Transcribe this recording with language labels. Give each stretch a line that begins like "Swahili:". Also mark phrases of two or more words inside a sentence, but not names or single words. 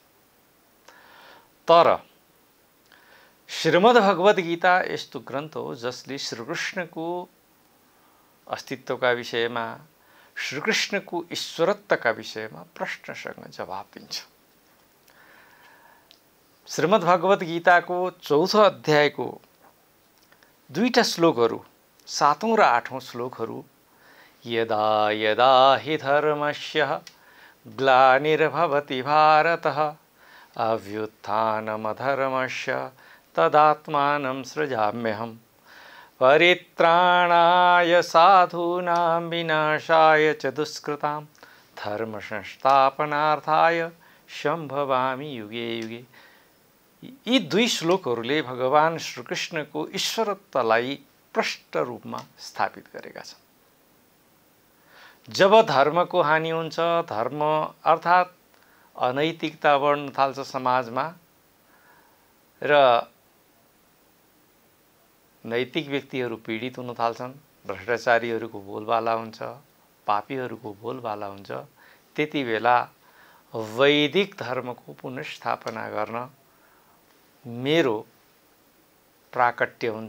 Nepali: तर श्रीमद् भगवद गीता यस्तो ग्रन्थ हो जसले श्रीकृष्णको अस्तित्वका विषयमा, श्रीकृष्णको ईश्वरत्वका विषयमा प्रश्नसँग जवाब दिन्छ। श्रीमद् भगवद गीताको 4औं अध्यायको 2टा श्लोकहरू, 7औं र 8औं श्लोकहरू
Sanskrit: यदा यदा हि धर्मस्य ग्लानिर्भवति भारतः अभ्युत्थानमधर्मस्य तदात्मानं सृजाम्यहम् परित्राणाय साधूनां विनाशाय च दुष्कृतां धर्म संस्थापनार्थाय सम्भवामि युगे युगे।
Nepali: यी 2 श्लोकहरूले भगवान श्रीकृष्णको ईश्वरत्वलाई प्रष्ट रूपमा स्थापित गरेका छन्। जब धर्मको हानि हुन्छ, धर्म अर्थात् अनैतिकता बढ्न थाल्छ समाजमा र नैतिक व्यक्तिहरू पीडित हुन थाल्छन्, भ्रष्टाचारीहरूको बोलबाला हुन्छ, पापीहरूको बोलबाला हुन्छ, त्यति बेला वैदिक धर्मको पुनर्स्थापना गर्न मेरो प्राकट्य हुन्छ।